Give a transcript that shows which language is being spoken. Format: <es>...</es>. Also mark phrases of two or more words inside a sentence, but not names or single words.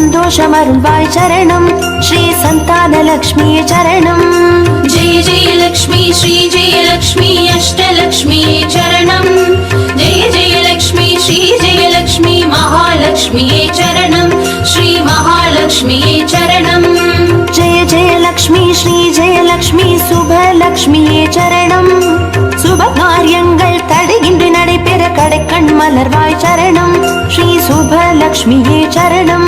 <ta>சந்தோஷமருள்வாய் சரணம் ஸ்ரீ சந்தானலக்ஷ்மியே சரணம்.</ta> <sa>जय जय लक्ष्मी श्री जय लक्ष्मी अष्टलक्ष्मी चरणम जय जय लक्ष्मी श्री जय लक्ष्मी महालक्ष्मी चरणम श्री महालक्ष्मी चरणम. जय जय लक्ष्मी श्री जय लक्ष्मी</sa> <ta>சுபலக்ஷ்மியே சரணம். சுப காரியங்கள் தடையின்றி நடைபெற கடைக்கண் மலர்வாய் சரணம் ஸ்ரீ சுபலக்ஷ்மியே சரணம்.</ta>